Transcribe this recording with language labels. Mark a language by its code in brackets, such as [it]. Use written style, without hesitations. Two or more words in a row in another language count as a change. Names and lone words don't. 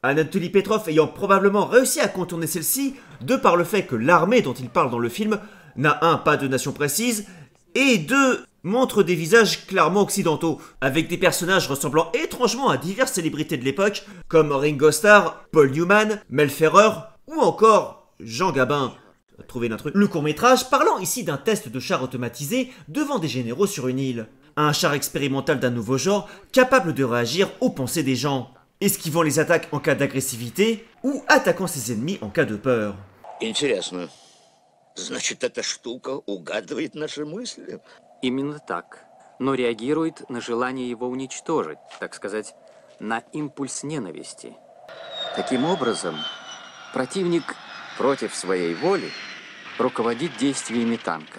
[fr] Anatoly Petrov ayant probablement réussi à contourner celle-ci, de par le fait que l'armée dont il parle dans le film n'a pas de nation précise, et montre des visages clairement occidentaux, avec des personnages ressemblant étrangement à diverses célébrités de l'époque, comme Ringo Starr, Paul Newman, Mel Ferrer, ou encore Jean Gabin. Trouver l'intrus. Le court-métrage parlant ici d'un test de char automatisé devant des généraux sur une île. Un char expérimental d'un nouveau genre, capable de réagir aux pensées des gens, esquivant les attaques en cas d'agressivité, ou attaquant ses ennemis en cas de peur. [ru] Интересно. Значит, эта штука угадывает наши мысли? Именно так. Но реагирует на желание его уничтожить, так сказать, на импульс ненависти. Таким образом, противник против своей воли руководит действиями танка.